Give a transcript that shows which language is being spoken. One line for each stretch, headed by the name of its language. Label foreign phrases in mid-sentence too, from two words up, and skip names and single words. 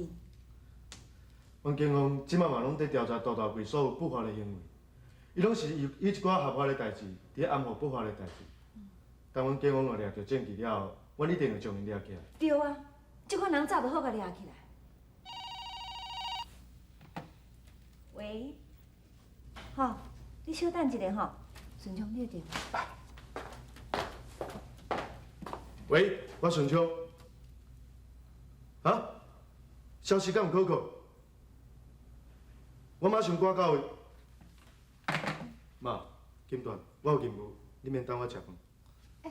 Min Nan Chinese: 阮警方即摆嘛拢在调查大大贵所有不法的行为，伊拢是以一寡合法的代志，伫咧暗号不法的代志。当阮警方若掠着证据了后，阮一定会将伊掠起来。对啊，这款人早就好甲掠起来。喂，吼，你稍等一下吼，顺昌你的电话。喂，我顺昌。啊？消息敢有可靠？我马上赶到位。妈，金段，我有任务，你免等我食饭。